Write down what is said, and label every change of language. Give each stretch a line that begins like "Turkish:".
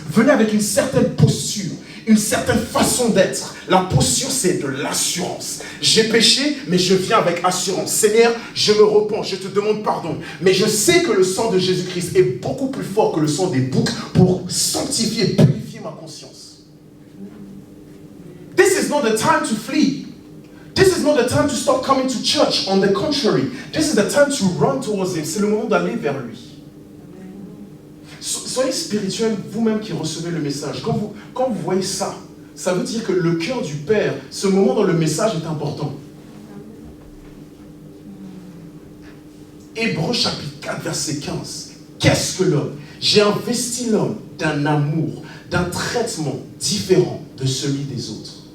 French: Venez avec une certaine posture, une certaine façon d'être. La posture, c'est de l'assurance. J'ai péché, mais je viens avec assurance. Seigneur, je me repens, je te demande pardon. Mais je sais que le sang de Jésus-Christ est beaucoup plus fort que le sang des boucs pour sanctifier, purifier ma conscience.
English: This is not the time to flee. This is not the time to stop coming to church. On the contrary, this is the time to run towards him.
French: C'est le moment d'aller vers lui. Soyez spirituels, vous-même qui recevez le message. Quand vous voyez ça, ça veut dire que le cœur du Père, ce moment dans le message est important. Hébreux chapitre 4, verset 15. Qu'est-ce que l'homme? J'ai investi l'homme d'un amour, d'un traitement différent de celui des autres.